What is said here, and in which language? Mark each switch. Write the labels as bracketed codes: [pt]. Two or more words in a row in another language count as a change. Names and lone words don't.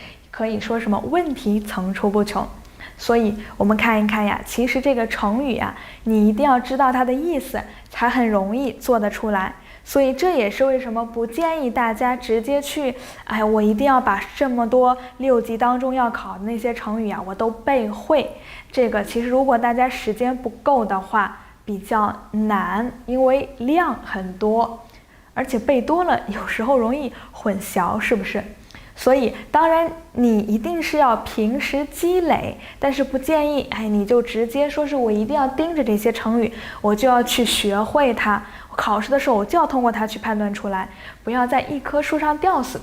[zh] 可以說什麼問題層出不窮。所以我們看一看呀，其實這個成語呀，你一定要知道它的意思，才很容易做得出來。所以這也是為什麼不建議大家直接去，我一定要把這麼多6級當中要考的那些成語呀，我都背會。這個其實如果大家時間不夠的話，比較難，因為量很多，而且背多了有時候容易混淆，是不是？所以當然你一定是要平時積累，但是不建議你就直接說是我一定要盯着這些成語，我就要去學會它，考試的時候我就要通過它去判斷出来，不要在一棵树上吊死。